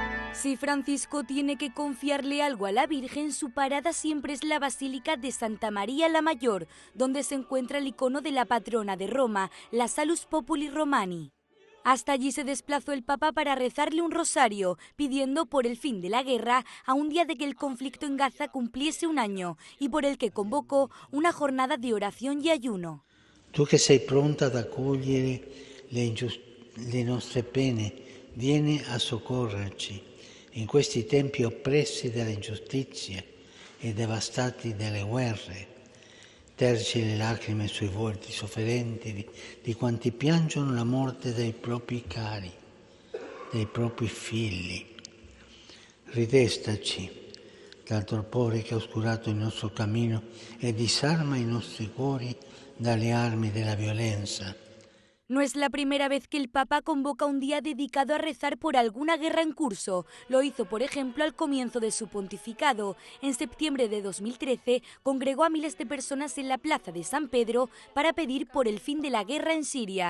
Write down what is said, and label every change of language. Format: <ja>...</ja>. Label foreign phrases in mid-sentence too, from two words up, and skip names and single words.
<es>Si Francisco tiene que confiarle algo a la Virgen, su parada siempre es la Basílica de Santa María la Mayor, donde se encuentra el icono de la patrona de Roma, la Salus Populi Romani. Hasta allí se desplazó el Papa para rezarle un rosario, pidiendo por el fin de la guerra a un día de que el conflicto en Gaza cumpliese un año y por el que convocó una jornada de oración y ayuno.</es> <it>Tu che sei pronta ad accogliere le nostre pene, vieni a soccorrerci in questi tempi oppressi dalle ingiustizie e devastati dalle guerre. Terci le lacrime sui volti sofferenti di quanti piangono la morte dei propri cari, dei propri figli. Ridestaci dal torpore che ha oscurato il nostro cammino e disarma i nostri cuori dalle armi della violenza.</it> <es>No es la primera vez que el Papa convoca un día dedicado a rezar por alguna guerra en curso. Lo hizo, por ejemplo, al comienzo de su pontificado. En septiembre de 2013 congregó a miles de personas en la plaza de San Pedro para pedir por el fin de la guerra en Siria.</es>